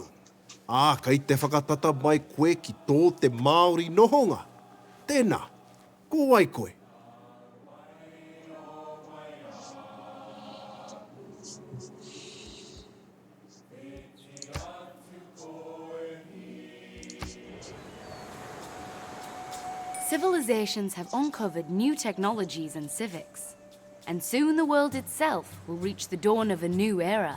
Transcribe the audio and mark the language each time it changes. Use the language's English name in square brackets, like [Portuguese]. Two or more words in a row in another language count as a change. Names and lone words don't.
[Māori] Kei te whakatata mai koe ki tō te Māori nohonga. Tēnā, ko wai koe. [English] Civilizations have uncovered new technologies and civics, and soon the world itself will reach the dawn of a new era.